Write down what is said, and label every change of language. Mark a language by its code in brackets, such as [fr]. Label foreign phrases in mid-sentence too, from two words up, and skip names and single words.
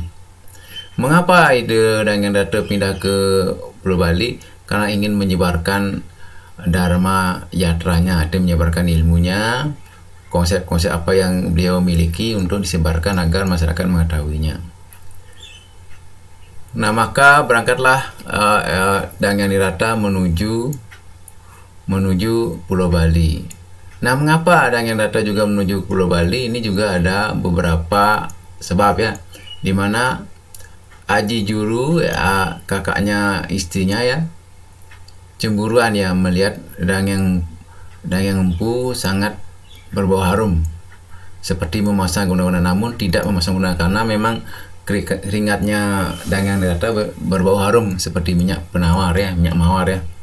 [id] Mengapa ide Dang Hyang Nirata pindah ke Pulau Bali? Karena ingin menyebarkan dharma yatranya, artinya menyebarkan ilmunya, konsep-konsep apa yang beliau miliki untuk disebarkan agar masyarakat mengetahuinya. Nah, maka berangkatlah Dang Hyang Nirata menuju Pulau Bali. Nah, mengapa Dang Hyang Nirata juga menuju Pulau Bali? Ini juga ada beberapa sebab ya, dimana Aji Juru ya, kakaknya istrinya ya, cemburuan ya melihat Dang Hyang Empu sangat berbau harum seperti memasang guna-guna, namun tidak memasang guna karena memang keringatnya Danyang Nirata berbau harum seperti minyak penawar ya, minyak mawar ya.